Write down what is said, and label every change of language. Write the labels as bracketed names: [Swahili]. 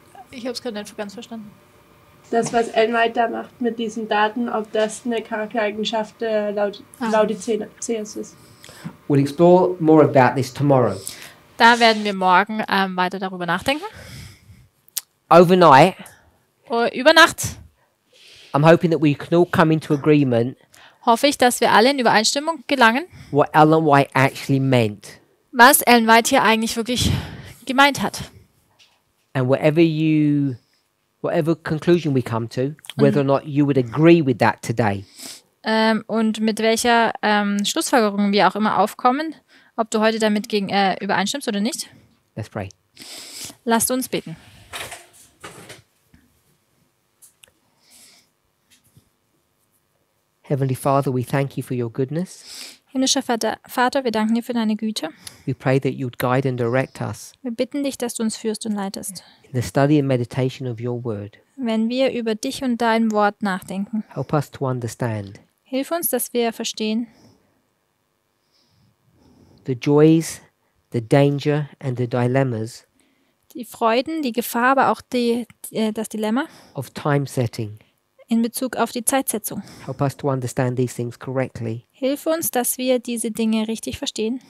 [German] Ich habe es gerade nicht ganz verstanden. Das, was Ellen White da macht mit diesen Daten, ob das eine Charaktereigenschaft der Laodiceas ist. [English] We'll explore more about this tomorrow. [German] Da werden wir morgen weiter darüber nachdenken. [English] Overnight, [German] Über Nacht [English] I'm hoping that we can all come into agreement [German] hoffe ich, dass wir alle in Übereinstimmung gelangen, [English] what Ellen White actually meant. [German] was Ellen White hier eigentlich wirklich gemeint hat. [English] And whatever conclusion we come to, whether or not you would agree with that today. [German] Und mit welcher Schlussfolgerung wir auch immer aufkommen, ob du heute damit übereinstimmst oder nicht. [English] Let's pray. [German] Lasst uns beten. [English] Heavenly Father, we thank you for your goodness. [German] Himmlischer Vater, wir danken dir für deine Güte. [English] We pray that you'd guide and direct us [German] Wir bitten dich, dass du uns führst und leitest. [English] in the study and meditation of your word. [German] Wenn wir über dich und dein Wort nachdenken, [English] Help us to understand [German] hilf uns, dass wir verstehen [English] the joys, the danger and the dilemmas [German] die Freuden, die Gefahr, aber auch das Dilemma [English] of time setting. [German] in Bezug auf die Zeitsetzung. [English] Help us to understand these things correctly. [German] Hilf uns, dass wir diese Dinge richtig verstehen.